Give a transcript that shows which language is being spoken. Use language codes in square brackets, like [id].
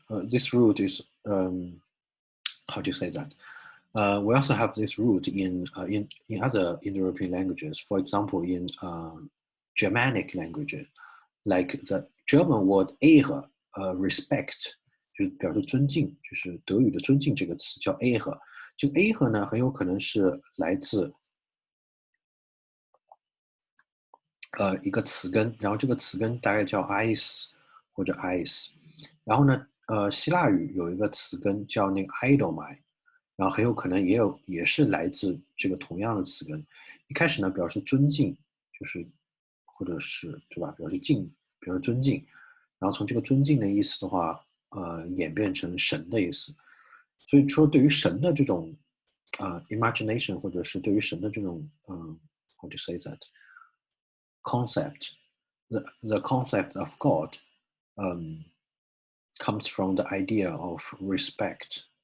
[en] This root is how do you say that? We also have this root in other Indo-European languages. For example, in Germanic languages, like the German word "ehre", respect， [zh] 就是表示尊敬，就是德语的尊敬这个词叫 [en] "ehre"。 [zh] 这个 "ehre" 呢，很有可能是来自一个词根，然后这个词根大概叫 "ice" 或者 "ice"。然后呢，希腊语有一个词根叫那个 "idomai"。然后很有可能也是来自这个同样的词根。一开始呢，表示尊敬，就是或者是对吧，表示尊敬。然后从这个尊敬的意思的话，演变成神的意思。所以说，对于神的这种 [en] imagination， 或者是对于神的这种how to say that concept, the concept of God comes from the idea of respect.